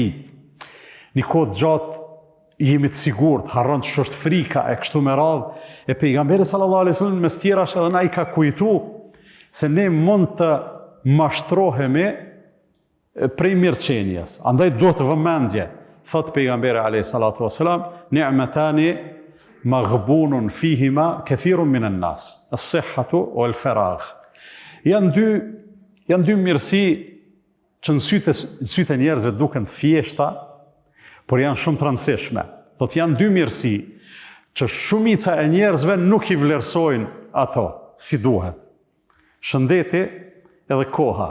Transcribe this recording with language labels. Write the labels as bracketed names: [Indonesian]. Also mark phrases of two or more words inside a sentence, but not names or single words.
[Albanian] Një kohë gjatë jemi të sigurt, harron që është frika e kështu me radhë, e pejgamberi [Arabic] صلى الله عليه وسلم [Albanian] mes tjerash edhe na i ka kujtu se ne mund të mashtrohemi prej mirëqenjes. Andaj do të vëmendje, thot pejgamberi [Arabic] عليه الصلاة والسلام, نعمتان مغبون فيهما كثير من الناس الصحة والفراغ. [Albanian] Janë dy mirësi që në sytë e njerëzve duken të thjeshta, por janë shumë të rëndësishme. Do të janë dy mirësi që shumica e njerëzve nuk i vlerësojnë ato si duhet. Shëndeti edhe koha.